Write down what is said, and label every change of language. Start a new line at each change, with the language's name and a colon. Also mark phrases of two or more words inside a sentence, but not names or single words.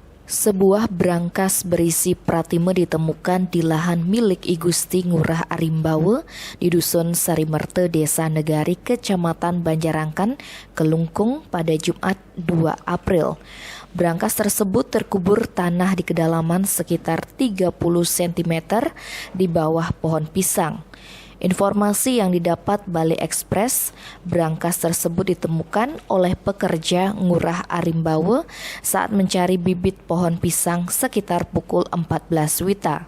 Indonesian: Sebuah brankas berisi pratime ditemukan di lahan milik I Gusti Ngurah Arimbawe di Dusun Sarimerte, Desa Negari, Kecamatan Banjarangkan, Kelungkung pada Jumat 2 April. Brankas tersebut terkubur tanah di kedalaman sekitar 30 cm di bawah pohon pisang. Informasi yang didapat Bali Express, brankas tersebut ditemukan oleh pekerja Ngurah Arimbawe saat mencari bibit pohon pisang sekitar pukul 14 WITA.